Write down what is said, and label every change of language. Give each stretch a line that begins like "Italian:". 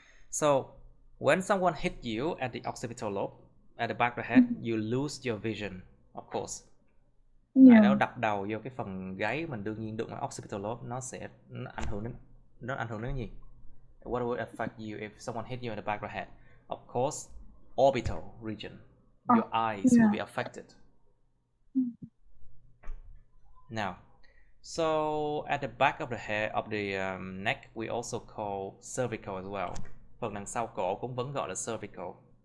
English: So, when someone hit you at the occipital lobe, at the back of the head, you lose your vision, of course.
Vietnamese: Ai đó đập đầu vô cái phần gáy mình, đương nhiên đụng vào occipital lobe, nó ảnh hưởng đến cái gì?
English: What would affect you if someone hit you at the back of the head? Of course, orbital region. Your eyes will be affected. Now, so at the back of the head, of the neck, we also call cervical as well.
Vietnamese: Phần đằng sau cổ cũng vẫn gọi là cervical.